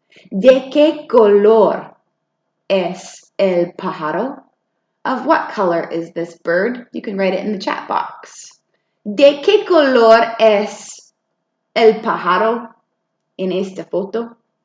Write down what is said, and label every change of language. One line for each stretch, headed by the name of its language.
Spanish: ¿De qué color es el pájaro?
English: Of what color is this bird? You can write it in the chat box.
Spanish: ¿De qué color es el pájaro en esta foto?